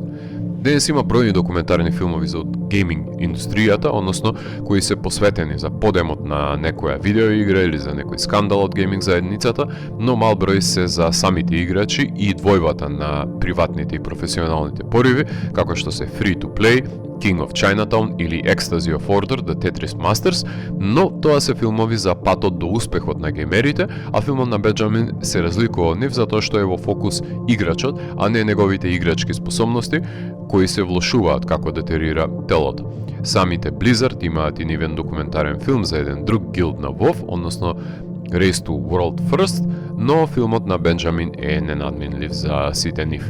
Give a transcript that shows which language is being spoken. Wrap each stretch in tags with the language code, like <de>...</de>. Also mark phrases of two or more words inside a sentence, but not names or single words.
<mk>Денес има бројни документарни филмови за гейминг индустријата, односно кои се посветени за подемот на некоја видеоигра или за некој скандал од гейминг заедницата, но мал број се за самите играчи и двојбата на приватните и професионалните пориви, како што се Free to Play, King of Chinatown или Ecstasy of Order, The Tetris Masters, но тоа се филмови за патот до успехот на геймерите, а филмот на Бенџамин се разликува од нив затоа што е во фокус играчот, а не неговите играчки способности, кои се влошуваат како детерира телото. Самите Blizzard имаат и нивен документарен филм за еден друг гилд на WoW, односно Race to World First, но филмот на Бенџамин е ненадминлив за сите нив.</mk>